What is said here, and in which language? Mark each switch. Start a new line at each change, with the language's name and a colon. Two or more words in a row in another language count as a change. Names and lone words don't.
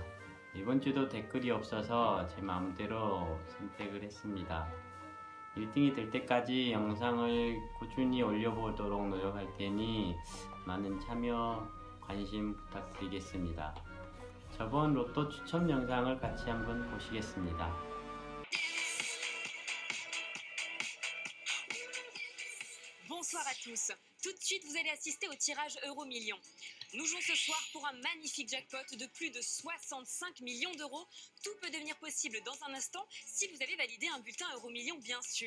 Korean: 이번 주도 댓글이 없어서 제 마음대로 선택을 했습니다. 1등이 될 때까지 영상을 꾸준히 올려보도록 노력할 테니 많은 참여, 관심 부탁드리겠습니다. 저번 로또 추첨 영상을 같이 한번 보시겠습니다.
French: Bonsoir à tous. Tout de suite, vous allez assister au tirage Euro-Million. Nous jouons ce soir pour un magnifique jackpot de plus de 65 millions d'euros. Tout peut devenir possible dans un instant si vous avez validé un bulletin Euro-Million, bien sûr.